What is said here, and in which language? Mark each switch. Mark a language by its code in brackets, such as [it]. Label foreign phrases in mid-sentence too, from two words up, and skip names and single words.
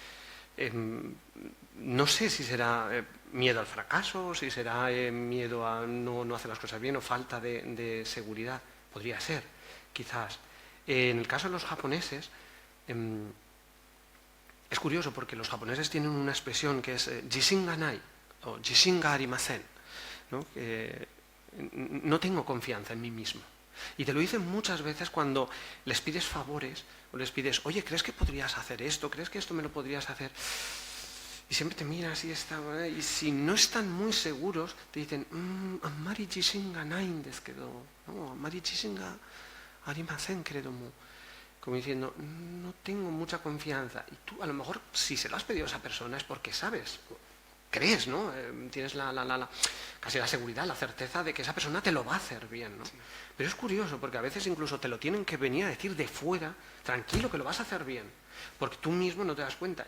[es] Entonces, no sé si será miedo al fracaso, si será miedo a no hacer las cosas bien o falta de seguridad. Podría ser, quizás. En el caso de los japoneses, es curioso porque los japoneses tienen una expresión que es [ja] 自信がない [es] o [ja] 自信がありません, [es] ¿no? No tengo confianza en mí mismo. Y te lo dicen muchas veces cuando les pides favores o les pides, oye, ¿crees que podrías hacer esto? ¿Crees que esto me lo podrías hacer? Y siempre te miras y si no están muy seguros, te dicen, [ja] あまり自信がないですけど, no, あまり自信がありませんけれども. [es] Como diciendo, no tengo mucha confianza. Y tú, a lo mejor, si se lo has pedido a esa persona es porque sabes, crees, ¿no? Tienes casi la seguridad, la certeza de que esa persona te lo va a hacer bien, ¿no? Sí. Pero es curioso, porque a veces incluso te lo tienen que venir a decir de fuera, tranquilo, que lo vas a hacer bien, porque tú mismo no te das cuenta.